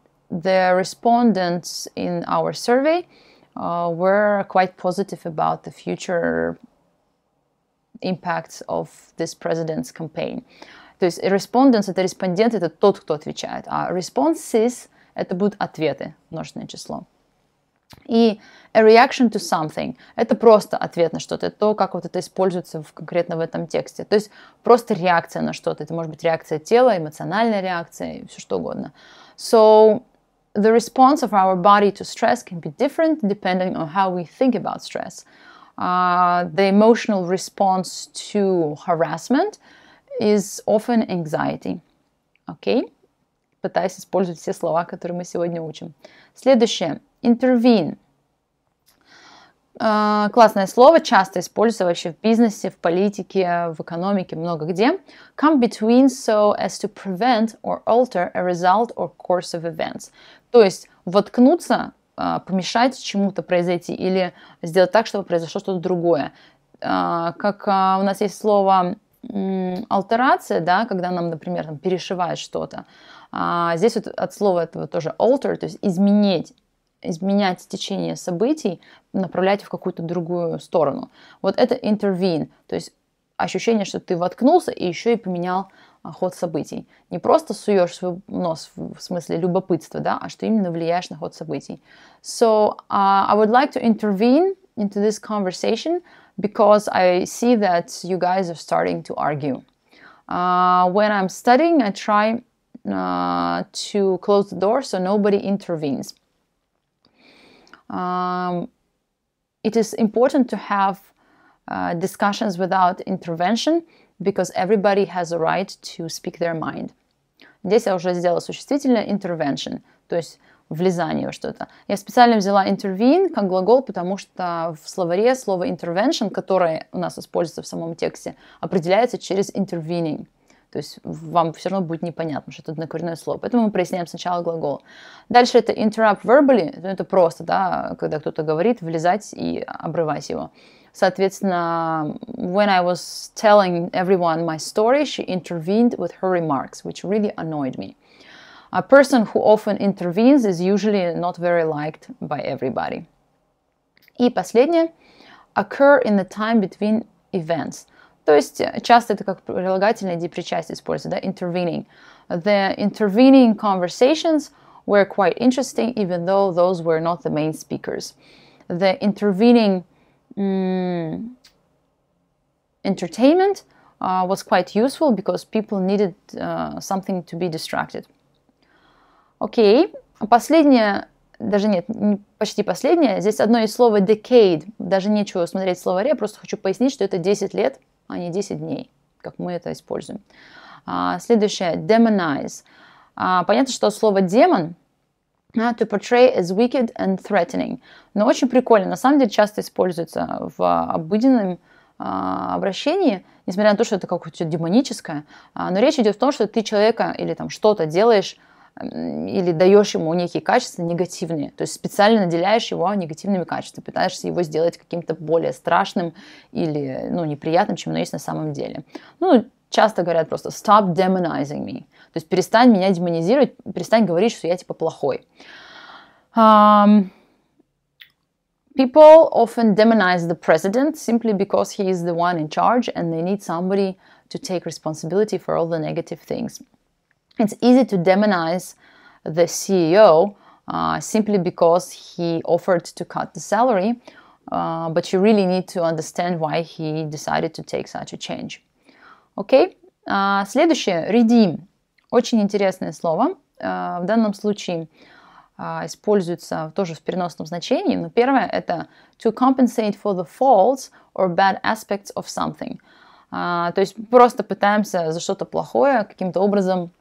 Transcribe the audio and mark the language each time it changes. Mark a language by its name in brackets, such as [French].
[English] The respondents in our survey were quite positive about the future impacts of this president's campaign. [Russian] То есть respondents — это респондент, это тот, кто отвечает, а responses — это будут ответы, множественное число. И [English] a reaction to something [Russian] — это просто ответ на что-то, это то, как вот это используется конкретно в этом тексте. То есть просто реакция на что-то. Это может быть реакция тела, эмоциональная реакция, все что угодно. [English] So, the response of our body to stress can be different depending on how we think about stress. The emotional response to harassment is often anxiety. [Russian] Окей? Пытаюсь использовать все слова, которые мы сегодня учим. Следующее. Intervene. Классное слово, часто используется вообще в бизнесе, в политике, в экономике, много где. [English] Come between so as to prevent or alter a result or course of events. [Russian] То есть воткнуться, помешать чему-то произойти или сделать так, чтобы произошло что-то другое. Как у нас есть слово альтерация, да, когда нам, например, там, перешивают что-то. Здесь вот от слова этого тоже alter, то есть изменять течение событий, направлять в какую-то другую сторону. Вот это intervene, то есть ощущение, что ты воткнулся и еще и поменял ход событий. Не просто суешь свой нос в смысле любопытства, да, а что именно влияешь на ход событий. [English] So, I would like to intervene into this conversation because I see that you guys are starting to argue. When I'm studying, I try to close the door so nobody intervenes. It is important to have discussions without intervention, because everybody has a right to speak their mind. [Russian] Здесь я уже сделала существительное intervention, то есть влезание во что-то. Я специально взяла intervene как глагол, потому что в словаре слово intervention, которое у нас используется в самом тексте, определяется через intervening. То есть вам все равно будет непонятно, что это однокоренное слово. Поэтому мы проясняем сначала глагол. Дальше это interrupt verbally, это просто, да, когда кто-то говорит, влезать и обрывать его. Соответственно, [English] when I was telling everyone my story, she intervened with her remarks, which really annoyed me. A person who often intervenes is usually not very liked by everybody. [Russian] И последнее. [English] Occur in the time between events. [Russian] То есть часто это как прилагательное депричастие используется, да, intervening. [English] The intervening conversations were quite interesting, even though those were not the main speakers. The intervening entertainment was quite useful because people needed something to be distracted. [Russian] Окей, последнее, даже нет, почти последнее, здесь одно из слова decade, даже нечего смотреть в словаре, я просто хочу пояснить, что это 10 лет, а не 10 дней, как мы это используем. Следующее, demonize. Понятно, что слово demon [English] to portray as wicked and threatening. [Russian] Но очень прикольно. На самом деле часто используется в обыденном обращении, несмотря на то, что это какое-то демоническое. Но речь идет о том, что ты человека или там что-то делаешь, или даешь ему некие качества негативные. То есть специально наделяешь его негативными качествами, пытаешься его сделать каким-то более страшным или неприятным, чем оно есть на самом деле. Часто говорят просто [English] stop demonizing me. [Russian] То есть перестань меня демонизировать, перестань говорить, что я типа плохой. [English] People often demonize the president simply because he is the one in charge and they need somebody to take responsibility for all the negative things. It's easy to demonize the CEO simply because he offered to cut the salary, but you really need to understand why he decided to take such a change. [Russian] Окей. Следующее, redeem. Очень интересное слово. В данном случае используется тоже в переносном значении, но первое это [English] to compensate for the faults or bad aspects of something. [Russian] То есть просто пытаемся за что-то плохое каким-то образом.